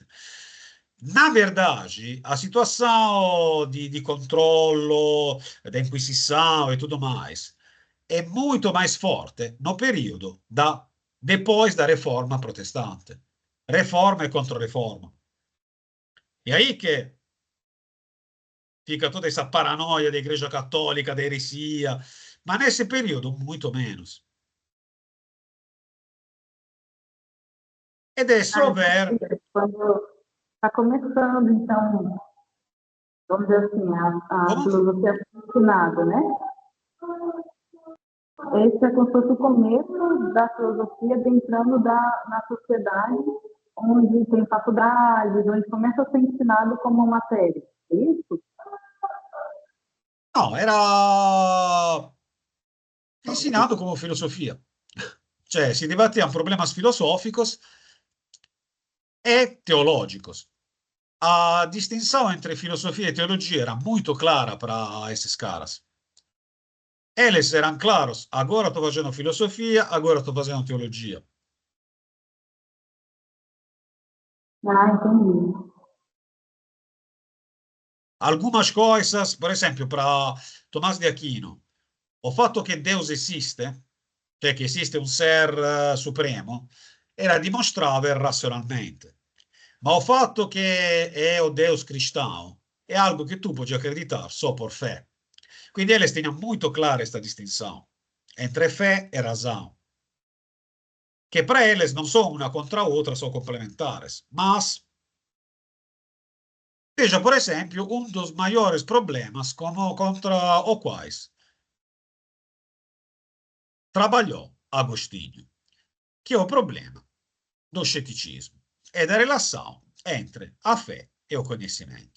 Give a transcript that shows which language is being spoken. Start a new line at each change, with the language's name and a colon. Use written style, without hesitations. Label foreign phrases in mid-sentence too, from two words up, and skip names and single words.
Portuguese: Na verdade, a situação de controllo, da inquisição e tudo mais é muito mais forte no período depois da reforma protestante. Reforma e contra-reforma. E aí que fica toda essa paranoia da Igreja Católica, da heresia, mas nesse período muito menos.
Italian: Ed è Ah, solo
Portuguese: quando está começando, então, vamos dizer assim, a
Italian: come?
Portuguese: filosofia foi ensinada, né? Esse é como se fosse o começo da filosofia entrando na sociedade, onde tem faculdades, onde começa a ser ensinado como matéria. Isso?
Italian: No, era insinato
Portuguese: como filosofia.
Italian: Cioè, si
Portuguese: debatían problemas filosóficos e teológicos. A distinção entre filosofia e teologia era muito clara para esses caras. Eles eram claros, agora estou fazendo filosofia, agora estou fazendo teologia. Ah, entendi. Algumas coisas,
Italian: por esempio, para Tomás de Aquino, o fatto che Deus esiste, cioè che esiste un
Portuguese: ser supremo, era
Italian: dimostrabile razionalmente. Ma o fatto che è
Portuguese: o Deus cristão
Italian: è
Portuguese: algo
Italian: che tu puoi
Portuguese: acreditar só por fé. Quindi eles tinham muito clara questa distinção entre fé e razão, que para eles não são uma contra a outra, são complementares. Mas veja, por exemplo, um dos maiores problemas contra o quais trabalhou Agostinho, que é o problema do ceticismo e da relação entre a fé e o conhecimento.